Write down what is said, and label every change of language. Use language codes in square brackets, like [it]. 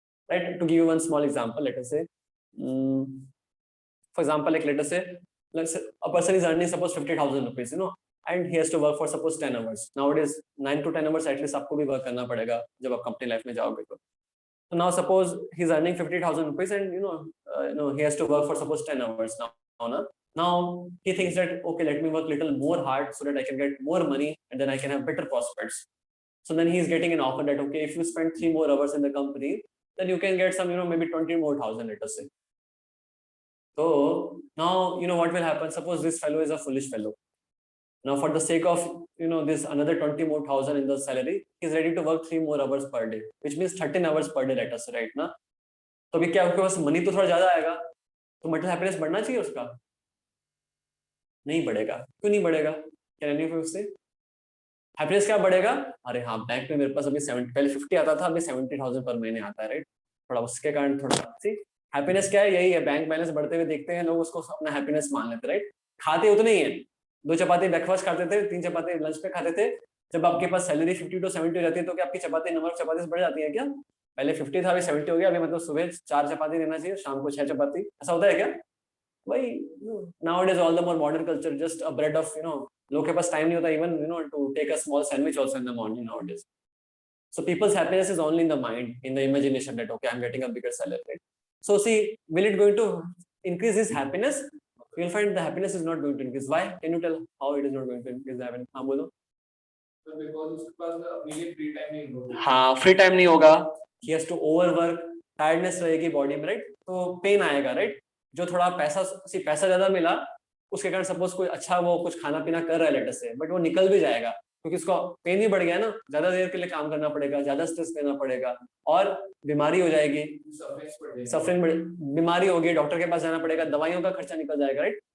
[en] Right? To give you one small example, let us say, for example, like let us say a person is earning suppose 50,000 rupees, and he has to work for suppose 10 hours. Nowadays 9 to 10 hours at least [hi] आपको भी work करना पड़ेगा जब आप company life में जाओगे तो. [en] So now suppose he's earning 50,000 rupees and he has to work for suppose 10 hours now. Now he thinks that okay, let me work little more hard so that I can get more money and then I can have better prospects. So then he is getting an offer that okay, if you spend 3 more hours in the company, then you can get some maybe 20 more thousand, let us say. So now what will happen? Suppose this fellow is a foolish fellow. Now for the sake of this another 20 more thousand in the salary, he is ready to work 3 more hours per day, which means 13 hours per day, let us say, right ना? [hi] तो अभी क्या आपके पास money तो थोड़ा ज्यादा आएगा, तो मेंटल हैप्पीनेस बढ़ना चाहिए उसका? नहीं बढ़ेगा. क्यों नहीं बढ़ेगा? क्या नहीं फिर उससे हैप्पीनेस क्या बढ़ेगा? अरे हाँ, बैंक में मेरे पास अभी 70 पहले 50 आता था, अभी 70,000 पर महीने आता है, राइट? थोड़ा उसके कारण थोड़ा सी हैप्पीनेस क्या है, यही है, बैंक बैलेंस बढ़ते हुए देखते हैं लोग, उसको अपना हैप्पीनेस मान लेते, राइट? खाते उतने ही है, 2 चपाती ब्रेकफास्ट खाते थे, 3 चपाती लंच पे खाते थे. जब आपके पास सैलरी 50 to 70 रहती है तो क्या आपकी चपाती नंबर ऑफ चपाती बढ़ जाती है क्या? पहले 50 था, अभी 70 हो गया, अभी मतलब सुबह 4 चपाती लेना चाहिए, शाम को 6 चपाती, ऐसा होता है क्या? [en] भाई nowadays all the more modern culture, just a bread of [hi] लोग के पास टाइम नहीं होता [en] even to take a small sandwich also in the morning nowadays. So people's happiness is only in the mind, in the imagination that okay, I'm getting a bigger salary, right? So see, will it going to increase his happiness? You will find the happiness is not going to increase. Why? Can you tell how it is not going to increase the happiness? [hi] हाँ बोलो. Because उसके पास immediate free time नहीं होगा. हाँ, free time नहीं होगा. [en] He has to overwork, tiredness [hi] रहेगी body में, राइट? तो पेन आएगा, राइट? जो थोड़ा पैसा ज्यादा मिला उसके कारण सपोज कोई अच्छा वो कुछ खाना पीना कर रहा है लेटर से, बट वो निकल भी जाएगा क्योंकि उसका पेन ही बढ़ गया ना, ज्यादा देर के लिए काम करना पड़ेगा, ज्यादा स्ट्रेस लेना पड़ेगा और बीमारी हो जाएगी, सफरिंग बीमारी होगी, डॉक्टर के पास जाना पड़ेगा, दवाइयों का खर्चा निकल जाएगा, राइट?